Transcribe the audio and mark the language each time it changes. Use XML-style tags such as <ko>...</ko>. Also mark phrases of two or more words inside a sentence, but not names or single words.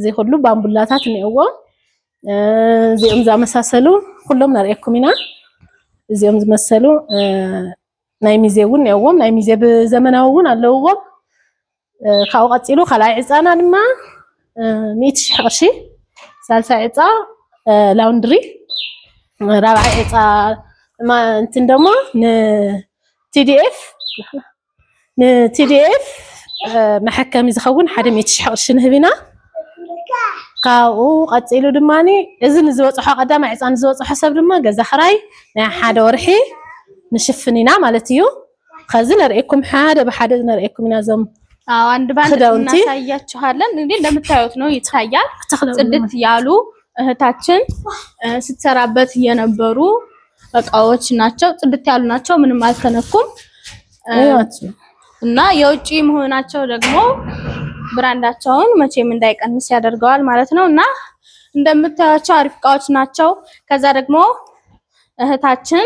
<ti>ሁሉ ባምቡላታት ንኤዎ እዚኦም ዝመሳሰሉ ሁሉም ነርኤኩም ኢና። እዚኦም ዝመሰሉ ናይ ሚዜ እውን ነኤዎም ናይ ሚዜ በዘመናዊ እውን ኣለውዎም። ካብኡ ቀፂሉ ካልኣይ ዕፃና ድማ 100,000 ቅርሺ ሳልሳይ ዕፃ ላውንድሪ ራብዓይ ዕፃ እንትን ደግሞ ንቲዲኤፍ መሐከሚ ዝኸውን 100,000 ቅርሺ ንህቢና። ካብኡ ቀፂሉ ድማኒ እዚ ንዝበፅሖ ቀዳማይ ዕፃ ንዝበፅሖ ሰብ ድማ ገዛ ክራይ ናይ ሓደ ወርሒ ንሽፍን ኢና ማለት እዩ። ከዚ ነርኤኩም ሓደ በሓደ ነርኤኩም ኢና ዞም</ti> <am>አንድ ባንድ እናሳያችኋለን። እንግዲህ እንደምታዩት ነው ይታያል። ጽድት ያሉ እህታችን ስትሰራበት የነበሩ እቃዎች ናቸው። ጽድት ያሉ ናቸው፣ ምንም አልተነኩም እና የውጪ መሆናቸው ደግሞ ብራንዳቸውን መቼም እንዳይቀንስ ያደርገዋል ማለት ነው። እና እንደምታዩቸው አሪፍ እቃዎች ናቸው። ከዛ ደግሞ እህታችን</am>